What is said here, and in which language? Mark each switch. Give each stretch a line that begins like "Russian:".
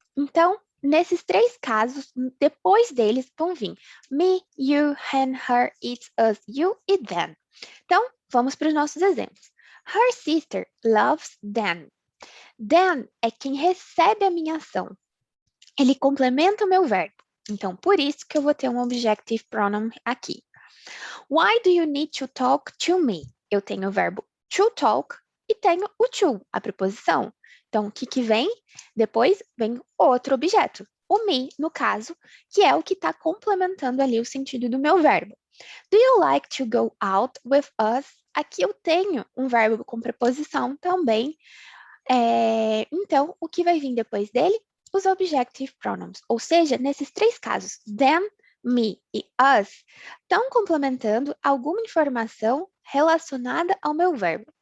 Portuguese: Então, nesses três casos, depois deles vão vir me, you, him, her, it, us, you e them. Então, vamos para os nossos exemplos.
English: Her sister loves them.
Portuguese: Them é quem recebe a minha ação. Ele complementa o meu verbo. Então, por isso que eu vou ter um objective pronoun aqui.
English: Why do you need to talk to me?
Portuguese: Eu tenho o verbo to talk e tenho o to, a preposição. Então, o que vem? Depois vem outro objeto. O me, no caso, que é o que está complementando ali o sentido do meu verbo.
English: Do you like to go out with us?
Portuguese: Aqui eu tenho um verbo com preposição também. Então, o que vai vir depois dele? Os objective pronouns. Ou seja, nesses três casos, them, me e us, estão complementando alguma informação relacionada ao meu verbo.